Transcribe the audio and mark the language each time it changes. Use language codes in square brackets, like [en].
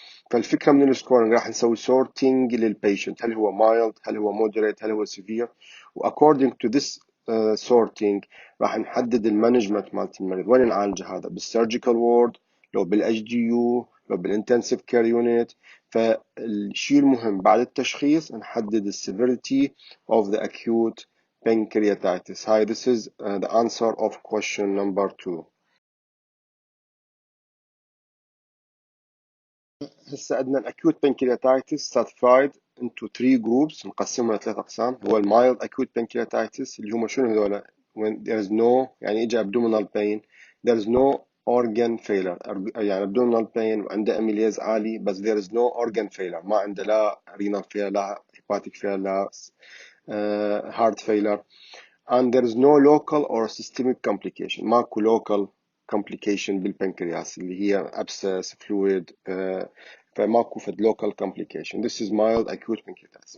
[ar] فالفكرة من السكورنج راح نسوي سورتينج للبيشنت هل هو مايلد هل هو مودريت هل هو سيفير [en] according to this sorting [ar] راح نحدد المانجمنت مالت المريض وين نعالجه هذا بالسيرجيكال وورد لو بالاتش دي يو لو بالانتنسيف كير يونت. فالشيء المهم بعد التشخيص نحدد السيفيريتي [en] of the acute pancreatitis. Hi, this is the answer of question number 2. [ar] هسه عندنا الاكيوت بانكرياتايتس [en] stratified into 3 groups [ar] نقسمها لثلاث اقسام. هو المايلد اكيوت بانكرياتايتس اللي هم شنو هذول [en] when there is no [ar] يعني اجى [en] abdominal pain there is no organ failure يعني abdominal pain [ar] وعنده اميليز عالي بس [en] there is no organ failure [ar] ما عنده لا [en] renal failure لا hepatic failure لا heart failure and there is no local or systemic complication. [ar] ماكو local complication بالبنكرياس اللي هي [en] abscess fluid [ar] فماكو فد local complication. [en] This is mild acute pancreatitis.